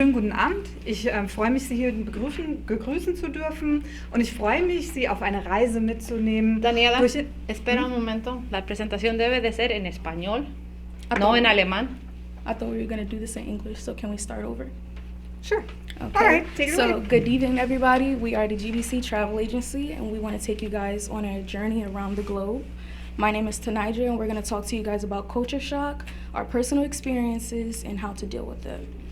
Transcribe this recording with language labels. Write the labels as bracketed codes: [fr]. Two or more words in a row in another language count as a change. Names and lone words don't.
[de] Schönen guten Abend. Ich freue mich, Sie hier begrüßen zu dürfen und ich freue mich, Sie auf eine Reise mitzunehmen. [es] Daniela, espera un momento. La presentación debe de ser en español, no en alemán. [en] I thought we were going to do this in English, so can we start over? Sure. Okay. All right, take it away. So, good evening, everybody. We are the GBC Travel Agency, and we want to take you guys on a journey around the globe. My name is Tanidra, and we're going to talk to you guys about culture shock, our personal experiences, and how to deal with it.